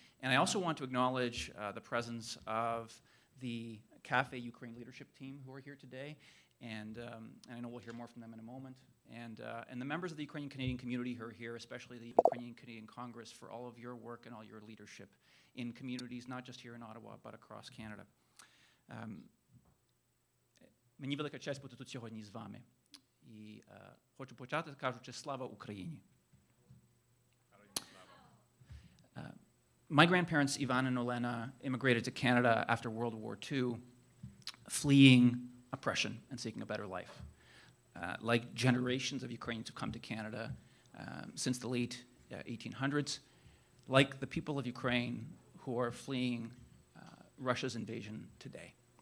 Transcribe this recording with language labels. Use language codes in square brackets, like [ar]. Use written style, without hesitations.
[en] And I also want to acknowledge the presence of the CAFE Ukraine leadership team who are here today, and I know we'll hear more from them in a moment. And the members of the Ukrainian Canadian community who are here, especially the Ukrainian Canadian Congress, for all of your work and all your leadership in communities, not just here in Ottawa, but across Canada. [uk] Мені велика честь бути тут сьогодні з вами. І хочу почати, кажучи, слава Україні. [en] My grandparents, Ivan and Olena, immigrated to Canada after World War II, fleeing oppression and seeking a better life. Like generations of Ukrainians who come to Canada since the late 1800s, like the people of Ukraine who are fleeing Russia's invasion today.